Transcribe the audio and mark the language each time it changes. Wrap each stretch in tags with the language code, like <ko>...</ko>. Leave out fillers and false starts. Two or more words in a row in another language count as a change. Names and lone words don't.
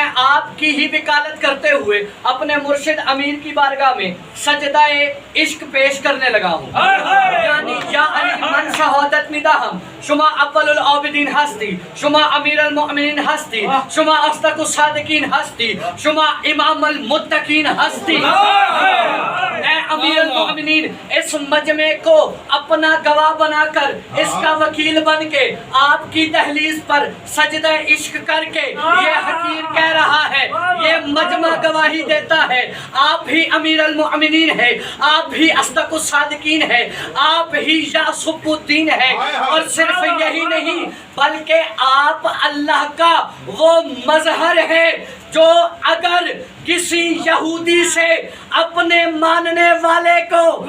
<ur>آپ کی ہی وکالت کرتے ہوئے اپنے مرشد امیر کی بارگاہ میں سجدہ عشق پیش کرنے لگا ہوں،</ur> <fa>یعنی یا علی من شهادت میدهم شما اول العابدین هستی، شما امیر المؤمنین هستی، شما اصدق الصادقین هستی، شما امام المتقین ہستی۔</fa> <ur>اے امیر المؤمنین، اس مجمع کو اپنا گواہ بنا کر، اس کا وکیل بن کے، آپ کی دہلیز پر سجدہ عشق کر کے یہ حقیر کہہ رہا ہے، یہ مجمع گواہی دیتا ہے، آپ ہی امیر المؤمنین ہے، آپ ہی اصدق الصادقین ہے، آپ ہی یعصب الدین ہے، اور صرف یہی نہیں بلکہ آپ اللہ کا وہ مظہر ہے جو اگر کسی یہودی سے اپنے ماننے والے کو</ur>